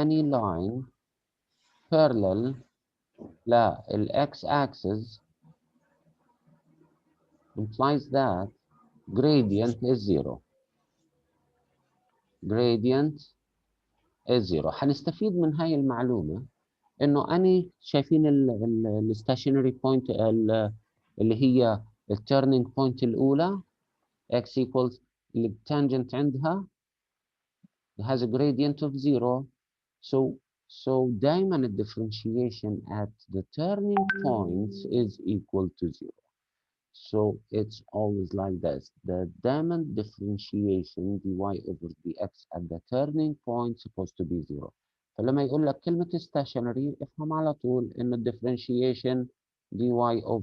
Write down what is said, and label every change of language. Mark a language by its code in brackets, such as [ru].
[en] line parallel لا x axis implies that gradient is 0. Gradient is 0. [ar] هنستفيد من هاي المعلومة انه اني شايفين الستاشنري بوينت اللي هي التيرنينج بوينت الاولى x equals التانجنت عندها [en] has a gradient of 0. So [ar] دائما ال [en] differentiation at the turning points is equal to 0. So it's always like this. The diamond differentiation dy over dx at the turning point supposed to be 0. [ar] فلما يقول لك كلمة stationary افهم على طول إن ال [en] differentiation dy over